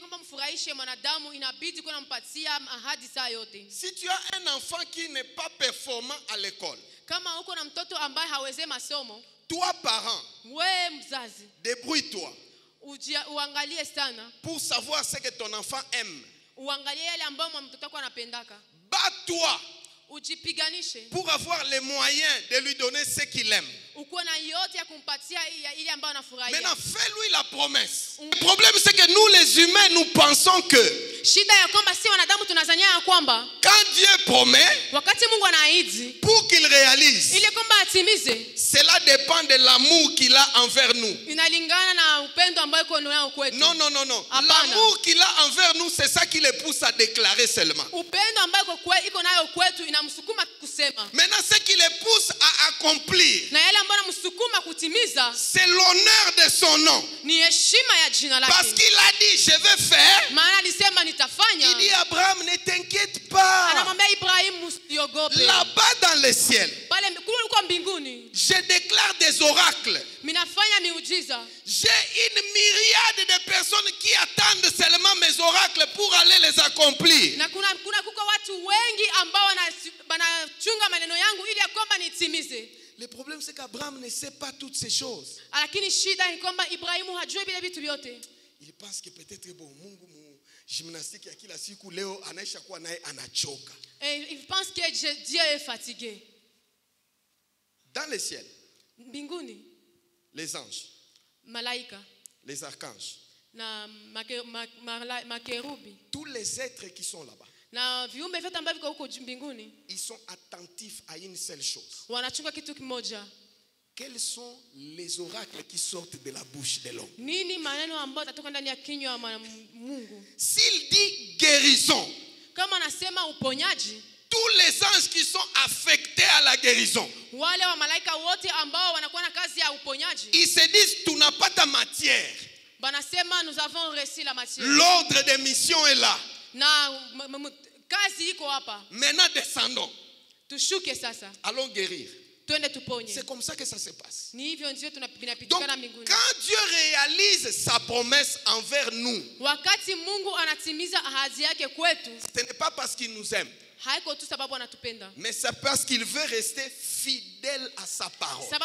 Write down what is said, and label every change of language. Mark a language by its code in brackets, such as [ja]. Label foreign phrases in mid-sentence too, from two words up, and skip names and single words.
[fr] Si tu as un enfant qui n'est pas performant à l'école, toi, parent, débrouille-toi pour savoir ce que ton enfant aime. Bats-toi pour avoir les moyens de lui donner ce qu'il aime. Maintenant, fais-lui la promesse. Le problème, c'est que nous, les humains, nous pensons que [sw] Shida ya kwamba si wanadamu tunazania ya kwamba [fr] quand Dieu promet, [sw] wakati Mungu anaahidi, [fr] pour qu'il réalise, [sw] ili kwamba atimize, [fr] cela dépend de l'amour qu'il a envers nous. [sw] Inalingana na upendo ambao yuko nao kwetu. [fr] Non. L'amour qu'il a envers nous, c'est ça qui le pousse à déclarer seulement. [sw] Upendo ambao yuko nayo kwetu inamsukuma kusema. [fr] Maintenant, ce qui le pousse à accomplir, [sw] na yale ambayo anamsukuma kutimiza, [fr] c'est l'honneur de son nom. [sw] Ni heshima ya jina lake. [fr] Parce qu'il a dit, je vais faire. [sw] Maana alisema nitafanya. [fr] Il dit, Abraham, ne t'inquiète pas. [sw] Anamwambia Ibrahim, usiogope. [fr] Là-bas dans le ciel, [sw] pale kwa mbinguni, [fr] je déclare des oracles. [sw] Minafanya miujiza. [fr] J'ai une myriade de personnes qui attendent seulement mes oracles pour aller les accomplir. [sw] Na kuna kuko watu wengi ambao wanachunga maneno yangu ili kwamba nitimize. [fr] Le problème c'est qu'Abraham ne sait pas toutes ces choses. [sw] Lakini shida ni kwamba Ibrahimu hajui vile vitu vyote. [fr] Il pense que peut-être bon [sw] Mungu gymnastique ya kila siku leo anaisha kuwa naye anachoka. [fr] Et il pense que Dieu est fatigué. Dans le ciel, [sw] mbinguni, [fr] les anges, [sw] malaika, [fr] les archanges, [sw] na makerubi, [fr] tous les êtres qui sont là-bas, [sw] na viumbe vyote ambavyo viko huko mbinguni, [fr] ils sont attentifs à une seule chose. [sw] Wanachunga kitu kimoja. [fr] Quels sont les oracles qui sortent de la bouche de l'homme? [sw] Nini maneno ambayo yatatoka ndani ya kinywa ya Mungu? [fr] S'il dit guérison, [sw] kama anasema uponyaji, [fr] tous les anges qui sont affectés à la guérison, [sw] wale wa malaika wote ambao wanakuwa na kazi ya uponyaji, [fr] ils se disent tu n'as pas ta matière. Banasema nous avons reçu la matière. L'ordre de mission est là. [sw] Na kazi iko hapa. [fr] Maintenant descendons. [sw] Tushuke sasa. [fr] Allons guérir. C'est comme ça que ça se passe. Donc, quand Dieu réalise sa promesse envers nous, ce n'est pas parce qu'il nous aime, mais c'est parce qu'il veut rester fidèle à sa parole.